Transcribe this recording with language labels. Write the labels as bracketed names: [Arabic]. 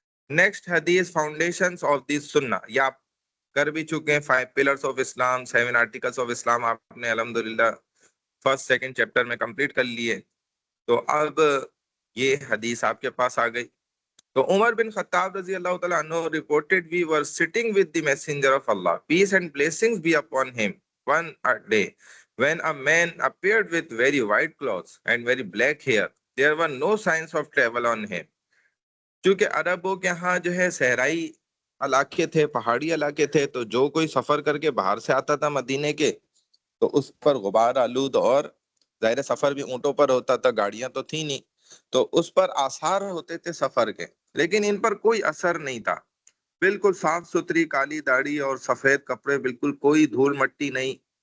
[Urdu] Next حدیث، foundations of the سنہ، یا آپ کر بھی چکے ہیں 5 pillars of Islam, 7 articles of اسلام، آپ نے الحمدللہ فرسٹ سیکنڈ چیپٹر میں کمپلیٹ کر لیے۔ تو اب یہ حدیث آپ کے پاس آ گئی۔ تو عمر بن خطاب رضی اللہ تعالیٰ عنہ [English] reported we were sitting with the messenger of Allah, peace and blessings be upon him, one day when a man appeared with very white clothes and very black hair. There were no signs of travel on him. [Urdu] چونکہ عربوں کے ہاں جو ہے صحرائی علاقے تھے، پہاڑی علاقے تھے، تو جو کوئی سفر کر کے باہر سے آتا تھا مدینے کے تو اس پر غبار آلود، اور ظاہر سفر بھی اونٹوں پر ہوتا تھا، گاڑیاں تو تھی نہیں، تو اس پر آثار ہوتے تھے سفر کے، لیکن ان پر کوئی اثر نہیں تھا۔ بالکل صاف ستھری کالی داڑھی اور سفید کپڑے، بالکل کوئی دھول مٹی نہیں،